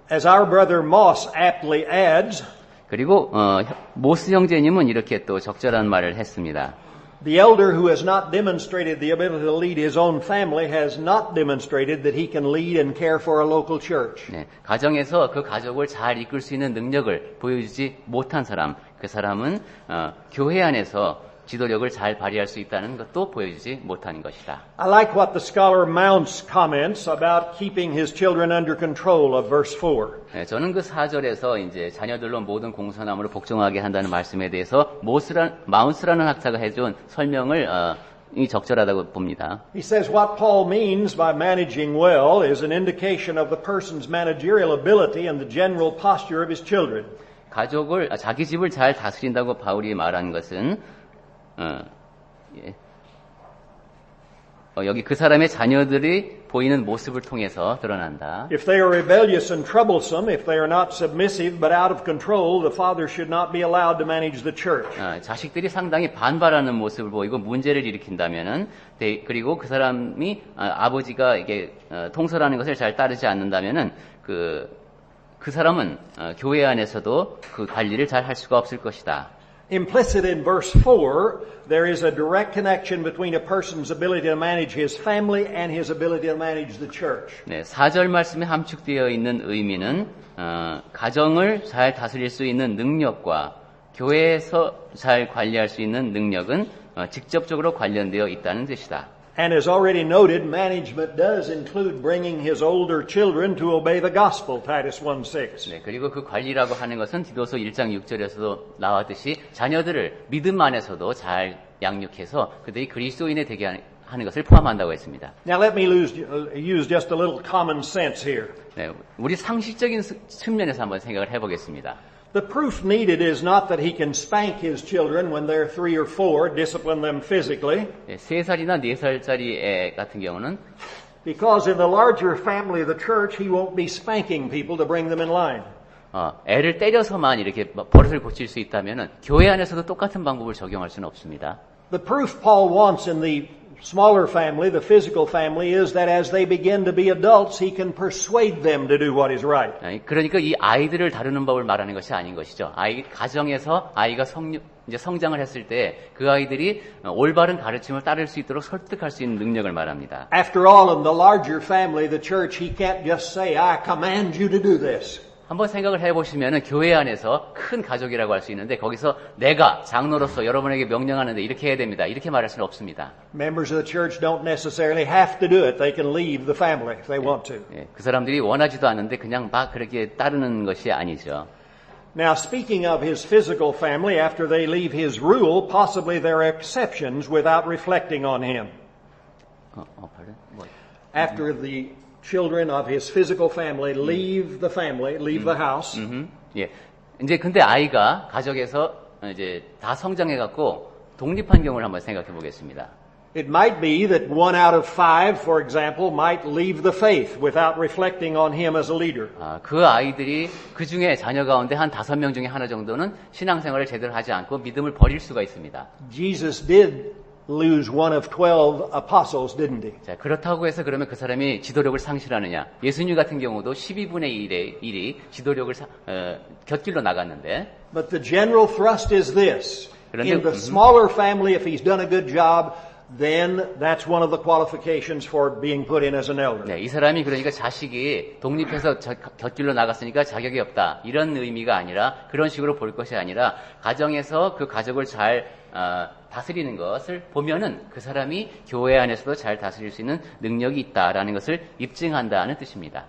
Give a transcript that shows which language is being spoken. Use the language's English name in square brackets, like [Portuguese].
[English] As our brother Moss aptly adds, [Korean] 그리고 모스 형제님은 이렇게 또 적절한 말을 했습니다. [English] The elder who has not demonstrated the ability to lead his own family has not demonstrated that he can lead and care for a local church. [Korean] 네, 가정에서 그 가족을 잘 이끌 수 있는 능력을 보여주지 못한 사람, 그 사람은 교회 안에서 지도력을 잘 발휘할 수 있다는 것도 보여주지 못하는 것이다. [English] I like what the scholar Mounce comments about keeping his children under control of verse 4. [Korean] 네, 저는 그 4절에서 이제 자녀들로 모든 공손함으로 복종하게 한다는 말씀에 대해서 마운스라는 학자가 해준 설명을 이 적절하다고 봅니다. [English] He says what Paul means by managing well is an indication of the person's managerial ability and the general posture of his children. [Korean] 자기 집을 잘 다스린다고 바울이 말한 것은 여기 그 사람의 자녀들이 보이는 모습을 통해서 드러난다. [English] If they are rebellious and troublesome, if they are not submissive but out of control, the father should not be allowed to manage the church. [Korean] 자식들이 상당히 반발하는 모습을 보이고 문제를 일으킨다면은, 그리고 그 사람이 아버지가 이게 통솔하는 것을 잘 따르지 않는다면은 그 사람은 교회 안에서도 그 관리를 잘 할 수가 없을 것이다. [English] Implicit in verse 4, there is a direct connection between a person's ability to manage his family and his ability to manage the church. [Korean] 네, 4절 말씀에 함축되어 있는 의미는 가정을 잘 다스릴 수 있는 능력과 교회에서 잘 관리할 수 있는 능력은 직접적으로 관련되어 있다는 뜻이다. [English] And as already noted, management does include bringing his older children to obey the gospel, Titus 1:6. [Korean] 네, 그리고 그 관리라고 하는 것은 디도서 1장 6절에서도 나왔듯이 자녀들을 믿음 안에서도 잘 양육해서 그들이 그리스도인이 되게 하는 것을 포함한다고 했습니다. [English] Now let me use just a little common sense here. [Korean] 네, 우리 상식적인 측면에서 한번 생각을 해보겠습니다. [English] The proof needed is not that he can spank his children when they're 3 or 4, discipline them physically. [Korean] 3살이나 4살짜리 애 같은 경우는 [English] Because in the larger family of the church, he won't be spanking people to bring them in line. [Korean] 애를 때려서만 이렇게 버릇을 고칠 수 있다면은 교회 안에서도 똑같은 방법을 적용할 수는 없습니다. [English] The proof Paul wants in the smaller family, the physical family, is that as they begin to be adults, he can persuade them to do what is right. [Korean] 그러니까 이 아이들을 다루는 법을 말하는 것이 아닌 것이죠. 가정에서 아이가 이제 성장을 했을 때 그 아이들이 올바른 가르침을 따를 수 있도록 설득할 수 있는 능력을 말합니다. [English] After all, in the larger family, the church, he can't just say, I command you to do this. [Korean] 한번 생각을 해보시면은 교회 안에서 큰 가족이라고 할 수 있는데 거기서 내가 장로로서 여러분에게 명령하는데 이렇게 해야 됩니다. 이렇게 말할 수는 없습니다. [English] Members of the church don't necessarily have to do it. They can leave the family if they want to. [Korean] 그 사람들이 원하지도 않는데 그냥 막 그렇게 따르는 것이 아니죠. [English] Now, speaking of his physical family, after they leave his rule, possibly there are exceptions without reflecting on him. Pardon? What? After the children of his physical family leave the house. [Korean] 예. 이제 근데 아이가 가족에서 이제 다 성장해 갖고 독립한 경우를 한번 생각해 보겠습니다. [English] It might be that 1 out of 5, for example, might leave the faith without reflecting on him as a leader. [Korean] 그 아이들이 그 중에 자녀 가운데 한 5명 중에 하나 정도는 신앙생활을 제대로 하지 않고 믿음을 버릴 수가 있습니다. [English] Jesus did lose 1 of 12 apostles, didn't he? [Korean] 자, 그렇다고 해서 그러면 그 사람이 지도력을 상실하느냐? 예수님 같은 경우도 12분의 1이 지도력을 곁길로 나갔는데. [English] But the general thrust is this. In the smaller family, if he's done a good job, then that's one of the qualifications for being put in as an elder. [Korean] 네, 이 사람이 그러니까 자식이 독립해서 곁길로 나갔으니까 자격이 없다. 이런 의미가 아니라 그런 식으로 볼 것이 아니라 가정에서 그 가족을 잘 다스리는 것을 보면은 그 사람이 교회 안에서도 잘 다스릴 수 있는 능력이 있다라는 것을 입증한다는 뜻입니다.